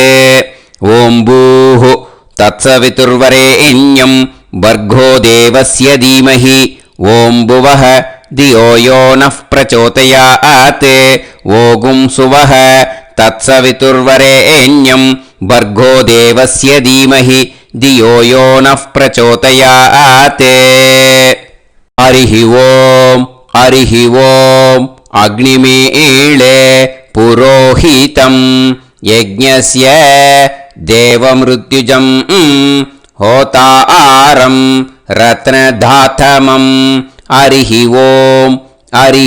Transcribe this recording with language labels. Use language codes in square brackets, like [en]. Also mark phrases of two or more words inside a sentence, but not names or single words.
[sa] ओम् भूः तत्सवितुर्वरेण्यम् भर्गो देवस्य धीमहि ओम् भुवः धियो यो नः प्रचोदयात्. ओगुं सुवः तत्सवितुर्वरेण्यम् भर्गो देवस्य धीमहि धियो यो नः प्रचोदयात्. हरिः ओम् हरिः ओम् अग्निमीळे पुरोहितं यज्ञस्य देवमृत्युजं होतारं रत्नधातमं हरिः ओम् हरिः